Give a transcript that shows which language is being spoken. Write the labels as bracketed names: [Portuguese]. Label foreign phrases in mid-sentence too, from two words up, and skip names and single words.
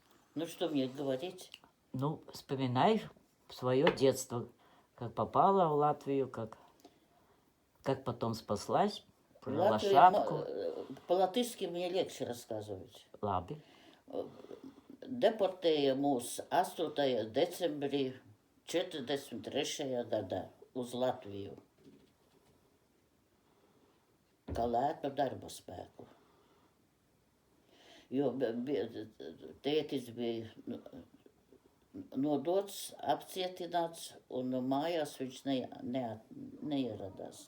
[Russian] Ну, что мне говорить? Ну, вспоминай свое детство, как попала в Латвию, как потом спаслась, про Латвия, лошадку. по-латышски мне легче рассказывать. [Latvian] Labi. Deportēja mūs 8. decembrī 43. gadā uz Latviju, kā lētu darba spēku. Jo tētis bija nodots, apcietināts, un mājās viņš neieradās.